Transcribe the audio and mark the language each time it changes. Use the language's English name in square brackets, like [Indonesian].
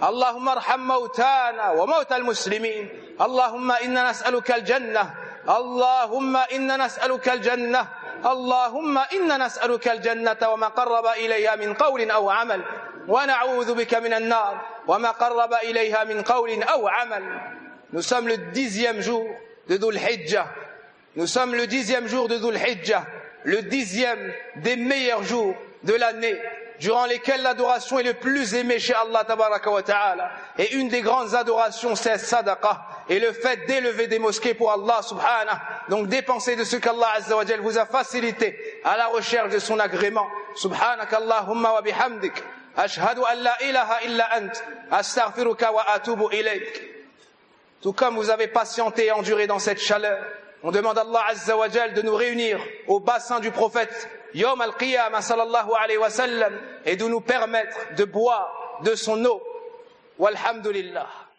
[Arabic] اللهم ارحم موتانا وموتى المسلمين. اللهم إنا نسألك الجنة. اللهم إنا نسألك الجنة. اللهم إنا نسألك الجنة وما قرب إليها من قول أو عمل, ونعوذ بك من النار وما قرب إليها من قول أو عمل. [French] Nous sommes le dixième jour de Dhul Hijjah. Nous sommes le dixième jour de Dhul Hijjah, le dixième des meilleurs jours de l'année, durant lesquels l'adoration est le plus aimée chez Allah Tabaraka wa Ta'ala. Et une des grandes adorations, c'est Sadaqah, et le fait d'élever des mosquées pour Allah Subhanah, donc dépenser de ce qu'Allah Azza wa Jal vous a facilité à la recherche de son agrément. [Arabic] Subhanakallahumma wa bihamdik. أشهد أن لا إله إلا أنت أستغفرك وأتوب إليك. [French] Tout comme vous avez patienté et enduré dans cette chaleur, on demande à Allah Azza wa Jal de nous réunir au bassin du prophète [Arabic] يوم القيامة صلى الله عليه وسلم [French] et de nous permettre de boire de son eau. [Arabic] والحمد لله.